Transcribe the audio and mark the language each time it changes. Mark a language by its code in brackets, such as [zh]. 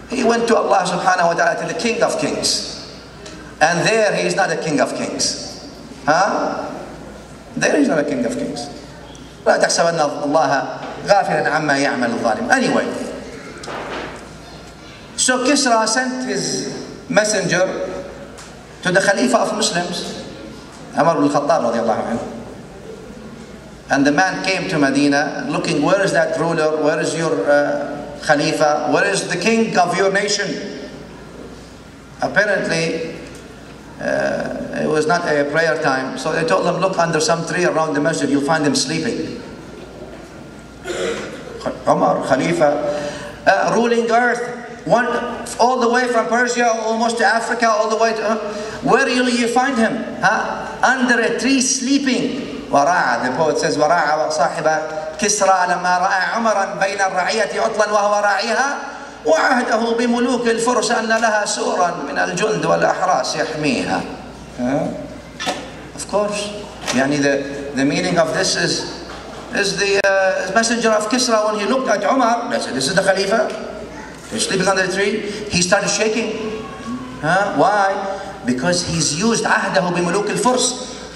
[en] He went to Allah subhanahu wa ta'ala, to the King of Kings. And there he is not a King of Kings. Huh? There he is not a King of Kings. [ar] لا تحسبن الله غافلا عما يعمل الظالم. [en] Anyway, so Kisra sent his messenger to the Khalifa of Muslims, Umar ibn al-Khattab radiallahu anhu. And the man came to Medina looking, where is that ruler? Where is your Khalifa? Where is the king of your nation? Apparently, it was not a prayer time. So they told him, look under some tree around the masjid, you'll find him sleeping. Umar, Khalifa, ruling earth, all the way from Persia, almost to Africa, all the way to... where will you find him? Under a tree sleeping. [ar] وراع, [en] the poet says, [ar] وراع صاحب كسرى لما رأى عمرا بين الرعية عطلا وهو راعيها وعهده بملوك الفرس أن لها سورا من الجند والأحراس يحميها. [en] Of course, يعني the meaning of this is the messenger of Kisra, when he looked at Umar, they said, this is the Khalifa. He's sleeping under the tree. He started shaking. Why? Because he's used [ar] عهده بملوك الفرس.